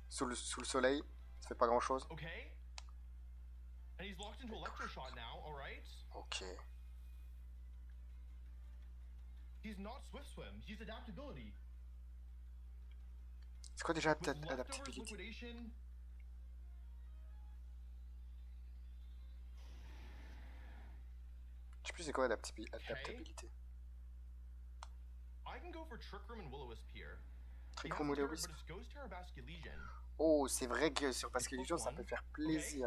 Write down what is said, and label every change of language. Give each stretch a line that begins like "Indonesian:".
French: Sous le soleil, ça fait pas grand chose.
English: Okay. And he's locked into Electroshot now, alright? Ok. He's not Swift Swim, he's Adaptability.
French: C'est quoi déjà
English: With leftovers, Adaptability? Liquidation.
French: Je sais plus c'est quoi Adaptabilité.
English: I can go for Trick Room and Will-O-Wisp here. Trick Room, Will-O-Wisp. But it's Ghost Terror Basculegion.
French: Oh, c'est vrai que sur Basculegion, ça peut faire plaisir.